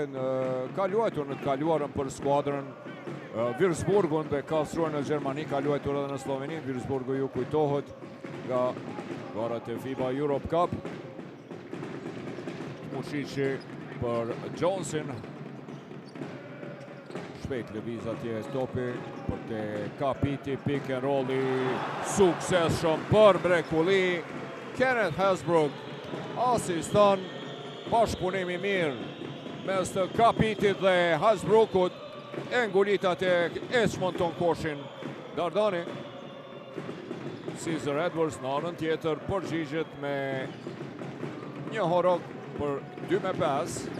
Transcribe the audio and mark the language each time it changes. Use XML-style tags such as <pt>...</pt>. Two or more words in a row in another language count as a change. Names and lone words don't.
<sq>Ka luajtur në të kaluarën për skuadrën Würzburgun dhe ka shtruar në Gjermani, ka luajtur edhe në Sloveni. Würzburgu ju kujtohet nga garat e FIBA Europe Cup. Mushiqi për Johnson. Shpejt lëviz atje topi për te Kapiti,</sq> <en>pick and rolli</en> <sq>suksesshëm për mrekulli. Kenneth Hasbrook asiston, bashkëpunimi mirë mes të Kapitit dhe Hasbrookut, e ngulit atje Esmonton koshin Dardani. Caesar Edwards në anën tjetër përgjigjet me një horog për 2-5.</sq>